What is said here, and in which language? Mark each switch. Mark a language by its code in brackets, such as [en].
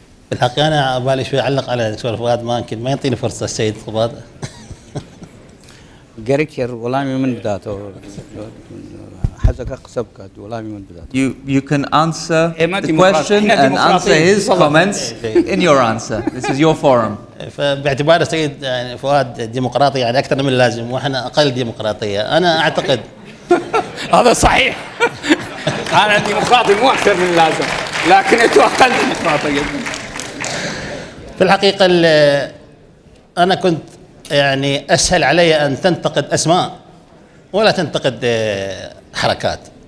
[ar] بالحقيقة أنا بالي شوي أعلق على دكتور فؤاد، ما يمكن ما يعطيني فرصة السيد فؤاد. جريكير ولامي من بداته حزك قصبك ولامي من بداته. [en] You can answer the question and answer his comments in your answer. This is your forum. [ar] فباعتبار السيد يعني فؤاد ديمقراطي يعني أكثر من اللازم، وإحنا أقل ديمقراطية. أنا أعتقد هذا صحيح. أنا ديمقراطي مو أكثر من اللازم، لكن أنتم أقل ديمقراطية. في الحقيقة أنا كنت يعني أسهل علي أن تنتقد أسماء ولا تنتقد حركات.